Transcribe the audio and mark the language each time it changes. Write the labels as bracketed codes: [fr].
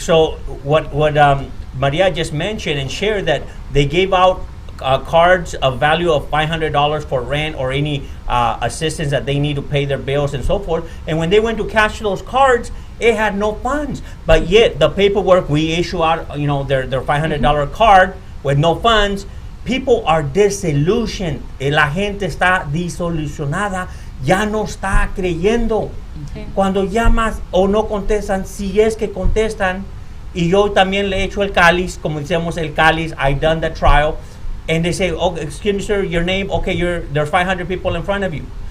[en] So what Maria just mentioned and shared, that they gave out cards of value of $500 for rent or any assistance that they need to pay their bills and so forth. And when they went to cash those cards, it had no funds. But yet the paperwork, we issue out, their $500 card with no funds. People are disillusioned. [es] La gente está disolucionada. Ya no está creyendo. Okay. Cuando llamas o no contestan, si es que contestan, y yo también le he hecho el cáliz, como decimos el cáliz, [en] I've done the trial. And they say, "Oh, excuse me, sir, your name? Okay, there's 500 people in front of you."